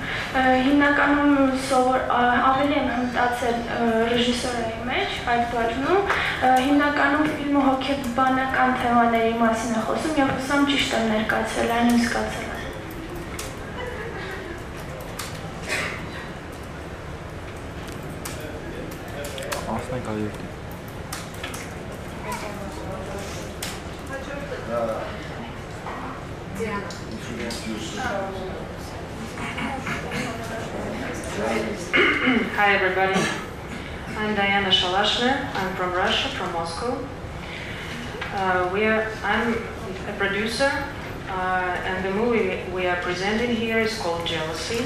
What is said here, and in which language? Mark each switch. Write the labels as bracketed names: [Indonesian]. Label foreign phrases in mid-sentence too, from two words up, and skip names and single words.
[Armenian] Հիմնականում ավելի եմ հմտացել ռեժիսորայի մեջ, այդ բաժնում, հիմնականում ֆիլմը հոգեբանական թեմաների մասին է խոսում եւ հուսամ ճիշտ եմ ներկայացրել, այն իմ զգացել է։ Անցնենք այո։ [English] Hi everybody, I'm Diana Shalashner. I'm from Russia, from Moscow. I'm a producer, and the movie we are presenting here is called Jealousy.